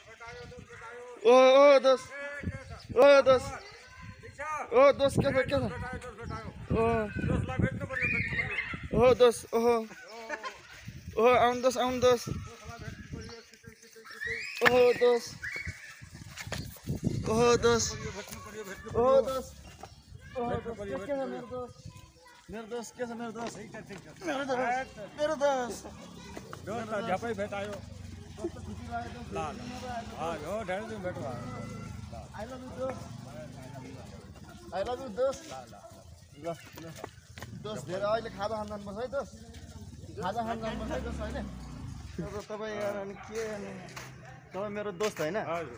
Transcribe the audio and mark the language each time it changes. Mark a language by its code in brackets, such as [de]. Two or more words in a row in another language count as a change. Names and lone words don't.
[ne] ओ दोस्त ओ दोस्त ओ दोस्त के छ ओ दोस्त ओहो ओ आउन दोस्त ओहो दोस्त ओहो दोस्त ओहो दोस्त मेरो दोस्त के छ मेरो दोस्त झ्यापै भेटायो ल हो ढेर दिन भेट भयो [en] I love you [ne] दोस्त ल दोस्त धेरै अहिले खाजा खान जानुपर्छ है दोस्त खाजा खान जानुपर्छ है दोस्त होइन तपाईँ यार अनि के तपाईँ मेरो दोस्त होइन हो